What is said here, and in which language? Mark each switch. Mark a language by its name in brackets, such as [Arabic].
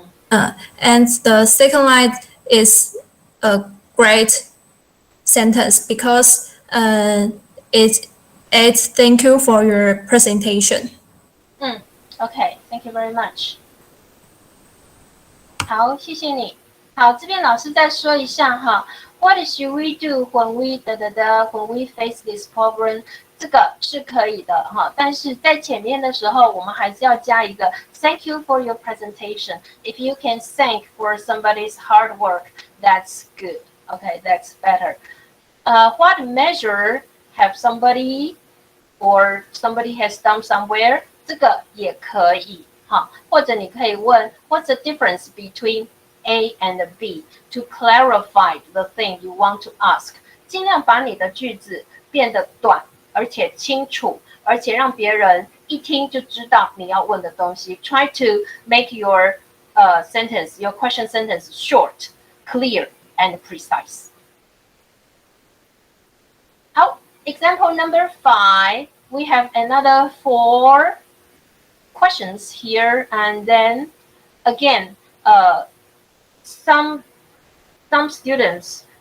[English] And the second line is a great sentence because it adds thank you for your presentation. Okay, thank you very much. [Chinese] 好，谢谢你。好，这边老师再说一下哈。 [English] What should we do when we when we face this problem？ [Chinese] 这个是可以的哈，但是在前面的时候，我们还是要加一个 [English] Thank you for your presentation. If you can thank for somebody's hard work, that's good. Okay, that's better. What measure have somebody or somebody has done somewhere？ [Chinese] 这个也可以哈，或者你可以问 [English] What's the difference between A and B to clarify the thing you want to ask？ [Chinese] 尽量把你的句子变得短，而且清楚，而且让别人一听就知道你要问的东西。 [English] Try to make your sentence, your question sentence short, clear, and precise. 好 ，example number 5. We have another 4 questions here, and then again, some students